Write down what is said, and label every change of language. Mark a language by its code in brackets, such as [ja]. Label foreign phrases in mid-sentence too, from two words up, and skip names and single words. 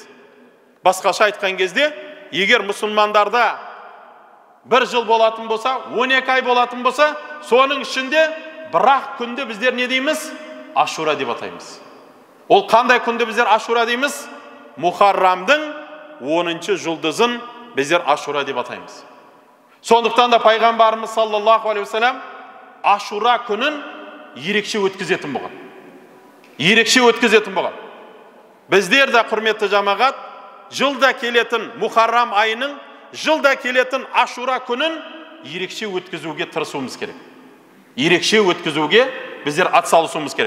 [kk] Басқаша айтқан кезде, егер мұсылмандарда бір жыл болатын болса, 12 ай болатын болса, соның ішінде бір-ақ күнді біздер не дейміз? Ашура деп атаймыз. Ол қандай күнді біздер ашура дейміз? Мұхаррамдың 10-шы жұлдызын біздер ашура деп атаймыз. Сондықтан да пайғамбарымыз [ar] صلى الله عليه وسلم [kk] ашура күнін ерекше өткізетін болған. Ерекше өткізетін болған. Біздер де құрметті жамағат, жылда келетін Мұхаррам айының, жылда келетін ашура күнін ерекше өткізуге тырысуымыз керек. Ерекше өткізуге біздер атсалысуымыз керек.